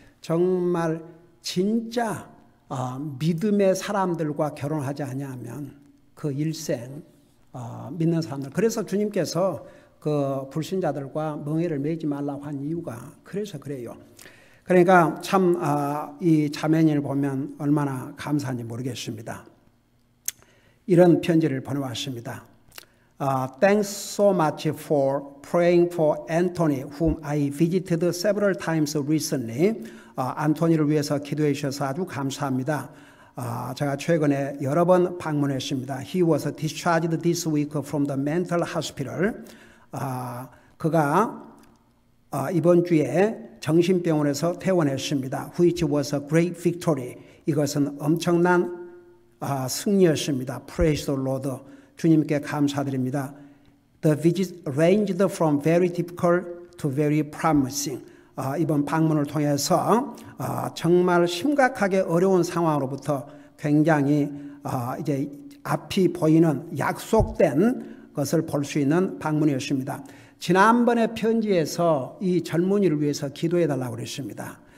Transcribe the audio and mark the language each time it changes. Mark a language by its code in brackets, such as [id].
[ko] 정말 진짜 믿음의 사람들과 결혼하지 아니하면 그 일생 믿는 사람들. 그래서 주님께서 그 불신자들과 멍에를 매지 말라고 한 이유가 그래서 그래요. 그러니까 참 이 자매님을 보면 얼마나 감사한지 모르겠습니다. 이런 편지를 보내왔습니다. [en] Thanks so much for praying for Anthony, whom I visited several times recently. [ko] 안토니를 위해서 기도해 주셔서 아주 감사합니다. 제가 최근에 여러 번 방문했습니다. [en] He was discharged this week from the mental hospital. [ko] 그가 이번 주에 정신병원에서 퇴원했습니다. [en] Which was a great victory. [ko] 이것은 엄청난 승리였습니다. [en] Praise the Lord. [ko] 주님께 감사드립니다. [en] The visit ranged from very difficult to very promising. [ko] 이번 방문을 통해서 정말 심각하게 어려운 상황으로부터 굉장히 이제 앞이 보이는 약속된 것을 볼 수 있는 방문이었습니다. 지난번에 편지에서 이 젊은이를 위해서 기도해 달라고 그랬습니다.